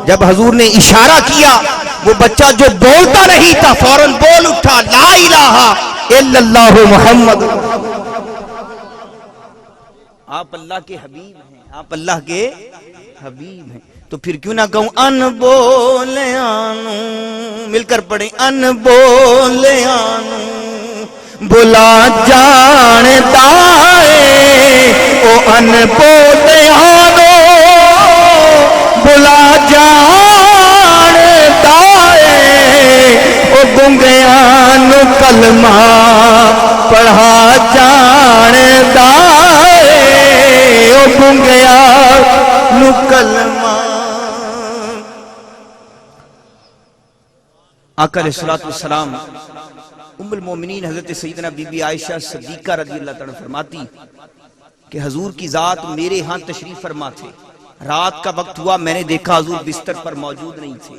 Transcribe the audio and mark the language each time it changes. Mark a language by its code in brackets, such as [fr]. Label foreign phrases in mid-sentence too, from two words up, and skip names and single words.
[ur] جب حضور نے اشارہ کیا وہ بچہ جو بولتا نہیں تھا فوراً بول اٹھا [ar] لا الہ الا اللہ محمد۔ [ur] آپ اللہ کے حبیب ہیں، آپ اللہ کے حبیب ہیں، تو پھر کیوں نہ کہوں [pa] ان بولیانو، [ur] مل کر پڑھیں [pa] ان بولیانو بلا جان دائے، او ان بولیانو بلا جان دائے، او گنگیان کلمہ پڑھا جان دائے، او گنگیان کلمہ۔ [ur] آقا [ar] علیہ الصلوۃ والسلام [ur] ام المومنین حضرت سیدنا بی بی عائشہ صدیقہ [ar] رضی اللہ تعالیٰ [ur] فرماتی کہ حضور کی ذات میرے ہاں تشریف فرما تھے، رات کا وقت ہوا میں نے دیکھا حضور بستر پر موجود نہیں تھے،